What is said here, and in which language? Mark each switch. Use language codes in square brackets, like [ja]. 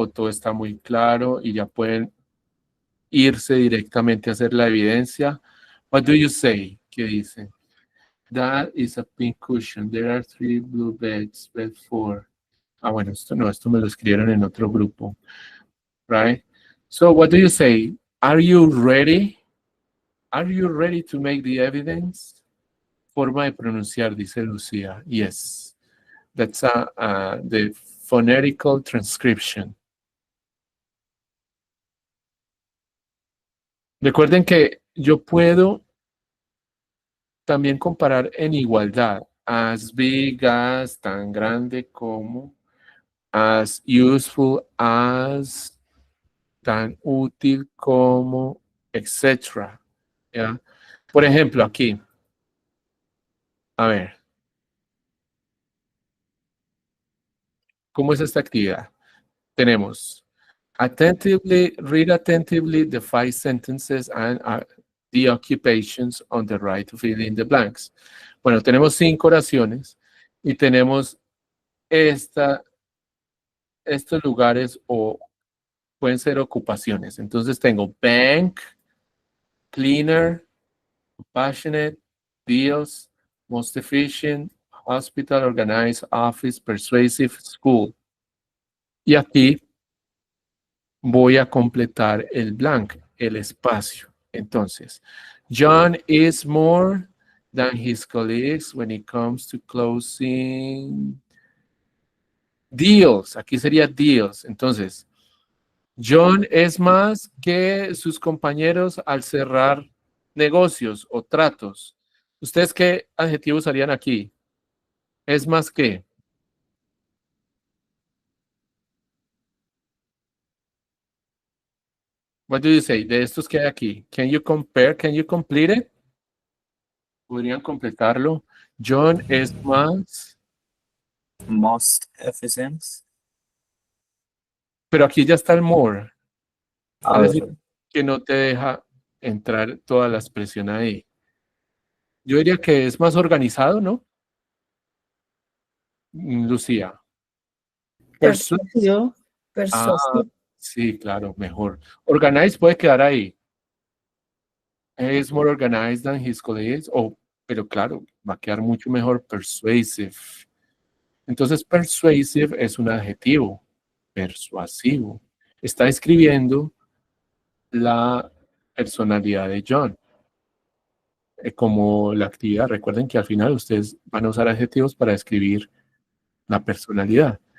[es] O todo está muy claro y ya pueden irse directamente a hacer la evidencia. [en] What do you say? [es] ¿Qué dicen? [en] That is a pink cushion. There are 3 blue beds, bed 4. [es] Ah, bueno, esto no, esto me lo escribieron en otro grupo, right? [en] So what do you say? Are you ready? Are you ready to make the evidence? [es] Forma de pronunciar, dice Lucía. [en] Yes. That's the phonetical transcription. [es] Recuerden que yo puedo también comparar en igualdad. [en] As big as, [es] tan grande como, [en] as useful as, [es] tan útil como, etc. ¿Ya? Por ejemplo, aquí. A ver. ¿Cómo es esta actividad? [en] Tenemos read attentively the 5 sentences and the occupations on the right to fill in the blanks. [es] Bueno, tenemos 5 oraciones y tenemos estos lugares o pueden ser ocupaciones. Entonces tengo bank, cleaner, compassionate, deals, most efficient, hospital, organized, office, persuasive, school. Y aquí voy a completar el blank, el espacio. [en] Entonces, John is more than his colleagues when it comes to closing deals. [es] Aquí sería deals. Entonces, John es más que sus compañeros al cerrar negocios o tratos. ¿Ustedes qué adjetivo usarían aquí? Es más que. [en] What do you say? [es] De estos que hay aquí. [en] Can you compare? Can you complete it? [es] ¿Podrían completarlo? John es más. [en] Most efficient. [es] Pero aquí ya está el more. A Es decir, ver, que no te deja entrar toda la expresión ahí. Yo diría que es más organizado, ¿no? Lucía. Persuasivo, Ah, persuasivo. sí, claro, mejor. Organized puede quedar ahí. [en] Es more organized than his colleagues. [es] Pero claro, va a quedar mucho mejor persuasive. Entonces, persuasive es un adjetivo. Persuasivo. Está escribiendo la personalidad de John. Como la actividad. Recuerden que al final ustedes van a usar adjetivos para describir la personalidad.